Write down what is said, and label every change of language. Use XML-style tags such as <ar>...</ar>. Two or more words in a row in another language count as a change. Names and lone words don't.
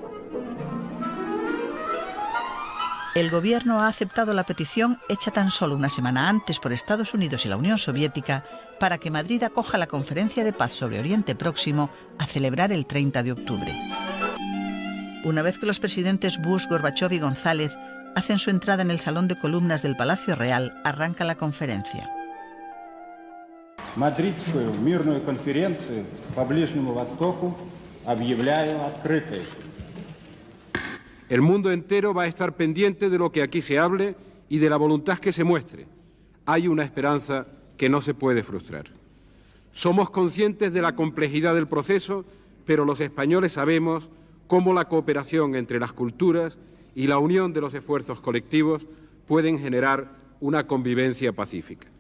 <es>El gobierno ha aceptado la petición hecha tan solo una semana antes por Estados Unidos y la Unión Soviética para que Madrid acoja la Conferencia de Paz sobre Oriente Próximo a celebrar el 30 de octubre. Una vez que los presidentes Bush, Gorbachov y González hacen su entrada en el Salón de Columnas del Palacio Real, arranca la conferencia.</es> <ru>Мадридскую мирную конференцию по Ближнему Востоку объявляю открытой.</ru> <es>El mundo entero va a estar pendiente de lo que aquí se hable y de la voluntad que se muestre. Hay una esperanza que no se puede frustrar. Somos conscientes de la complejidad del proceso, pero los españoles sabemos cómo la cooperación entre las culturas y la unión de los esfuerzos colectivos pueden generar una convivencia pacífica.</es>